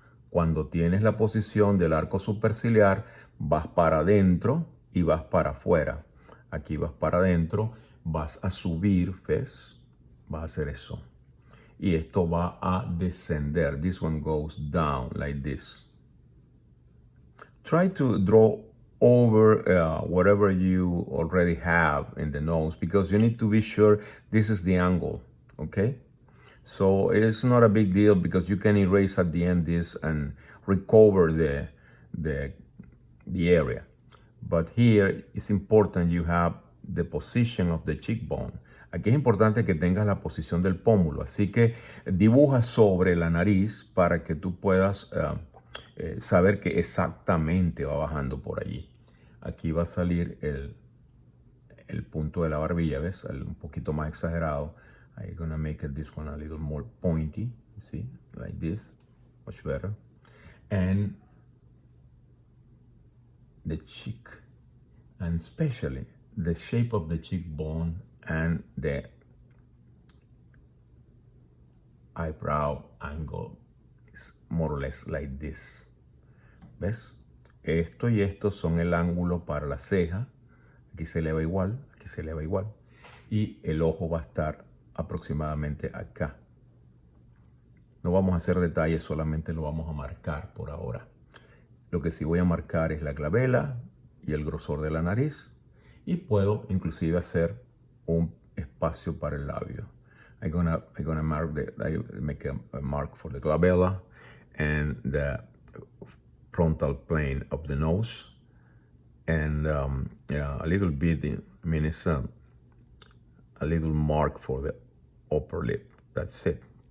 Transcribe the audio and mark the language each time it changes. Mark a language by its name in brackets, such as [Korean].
[Spanish] Cuando tienes la posición del arco superciliar, vas para adentro y vas para afuera. Aquí vas para adentro, vas a subir, ¿ves? Vas a hacer eso. Y esto va a descender. [English] This one goes down like this. Try to draw over whatever you already have in the nose, because you need to be sure this is the angle, okay? So it's not a big deal, because you can erase at the end this and recover the area. But here it's important you have the position of the cheekbone. [Spanish] Aquí es importante que tengas la posición del pómulo, así que dibuja sobre la nariz para que tú puedas saber que exactamente va bajando por allí. Aquí va a salir el punto de la barbilla, ¿ves? Un poquito más exagerado. [English] I'm gonna make this one a little more pointy, you see, like this, much better. And the cheek, and especially the shape of the cheekbone and the eyebrow angle is more or less like this. [Spanish] ¿Ves? Esto y esto son el ángulo para la ceja. Aquí se eleva igual, aquí se eleva igual. Y el ojo va a estar aproximadamente acá. No vamos a hacer detalles, solamente lo vamos a marcar por ahora. Lo que sí voy a marcar es la glabela y el grosor de la nariz. Y puedo inclusive hacer un espacio para el labio. [English] I'm gonna make a mark for the glabella and the frontal plane of the nose, and a little bit, it's a little mark for the upper lip. That's it.